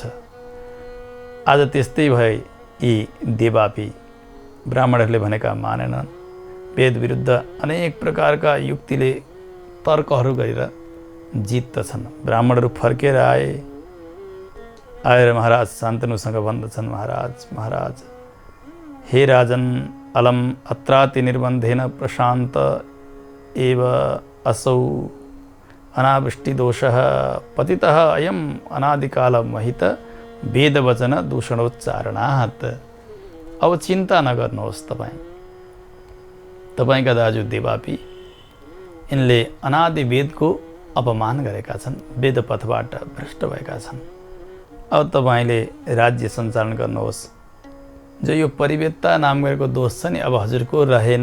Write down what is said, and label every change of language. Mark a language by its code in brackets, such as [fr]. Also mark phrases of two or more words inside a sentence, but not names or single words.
[ne] आज त्यस्तै भए यी देवापी ब्राह्मणहरूले भनेका मानेनन्। वेद विरुद्ध अनेक प्रकारका युक्तिले तर्कहरू गरेर जित्दछन्। ब्राह्मणहरू फर्केर आएर महाराज शान्तनुसँग भन्दछन्, महाराज हे राजन, [sa] अलम अत्राति निर्बन्धेन प्रशान्त एव असौ अनावृष्टि दोषः पतितः अयम अनादिकाल महित वेदवचन दूषणोच्चारणात्। [ne] अब चिन्ता नगर्नुहोस्, तपाईँका दाजु देवापी यिनले अनादि वेदको अपमान गरेका छन्, वेदपथबाट भ्रष्ट भएका छन्। अब तपाईँले राज्य सञ्चालन गर्नुहोस्। जो यो परिवेदता नाम गरेको दोष छ नि, अब हजुरको रहेन।